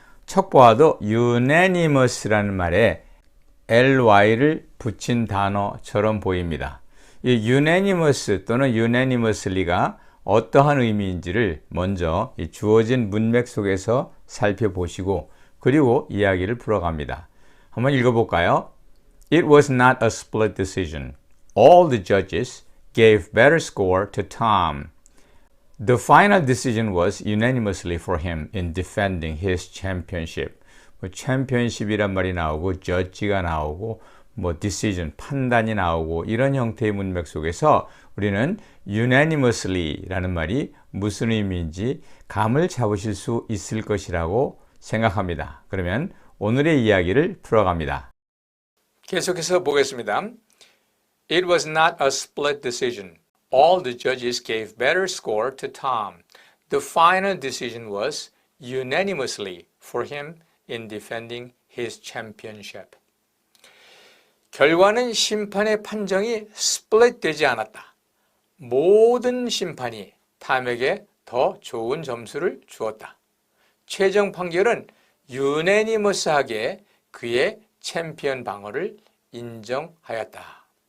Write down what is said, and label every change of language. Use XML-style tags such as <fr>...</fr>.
<ko>첫 보아도 unanimous라는 말에 ly를 붙인 단어처럼 보입니다. 이 unanimous 또는 unanimously가 어떠한 의미인지를 먼저 이 주어진 문맥 속에서 살펴보시고 그리고 이야기를 풀어갑니다. 한번 읽어볼까요?</ko> <en>It was not a split decision. All the judges gave better score to Tom. The final decision was unanimously for him in defending his championship.</en> <ko>챔피언십이란 말이 나오고 judge가 나오고 decision, 판단이 나오고 이런 형태의 문맥 속에서 우리는 unanimously라는 말이 무슨 의미인지 감을 잡으실 수 있을 것이라고 생각합니다. 그러면 오늘의 이야기를 풀어갑니다. 계속해서 보겠습니다.</ko> <en>It was not a split decision. All the judges gave better score to Tom. The final decision was unanimously for him in defending his championship.</en> <ko>결과는 심판의 판정이 스플릿 되지 않았다. 모든 심판이 탐에게 더 좋은 점수를 주었다. 최종 판결은 유네니머스하게 그의 챔피언 방어를 인정하였다.</ko>